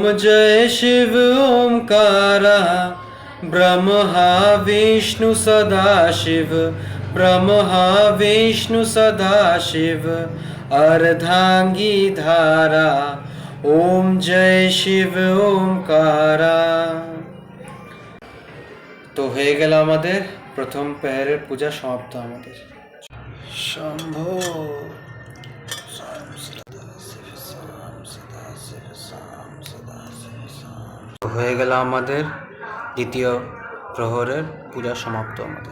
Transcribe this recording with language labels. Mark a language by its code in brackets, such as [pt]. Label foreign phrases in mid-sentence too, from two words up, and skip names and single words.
[hi] जय शिव ओमकारा, ब्रह्मा विष्णु सदाशिव, ब्रह्मा विष्णु सदाशिव, अर्धांगी धारा, ओम जय शिव ओमकारा। [bn] তো হয়ে গেল আমাদের প্রথম পেহেরের পূজা সমাপ্ত আমাদের। শম্ভো হয়ে গেল আমাদের দ্বিতীয় প্রহরের পূজা সমাপ্ত আমাদের।